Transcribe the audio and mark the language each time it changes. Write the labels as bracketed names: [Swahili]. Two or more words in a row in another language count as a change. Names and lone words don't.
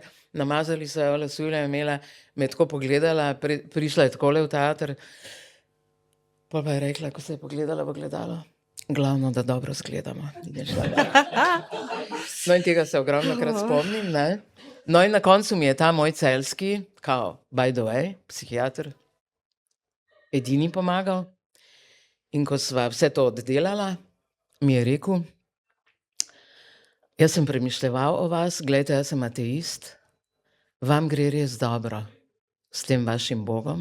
[Slovenian] Namazali so jo, lasulja je imela, me je tako pogledala, prišla je takole v teater, pol pa je rekla, ko se je pogledala v ogledalo, glavno, da dobro zgledamo. No in tega se ogromnokrat spomnim, ne. No in na koncu mi je ta moj celjski, kao, [English] by the way, [Slovenian] psihiater, edini pomagal. In ko sva vse to oddelala, mi je rekel, jaz sem premišljeval o vas, glejte, jaz sem ateist, vam gre res dobro s tem vašim Bogom.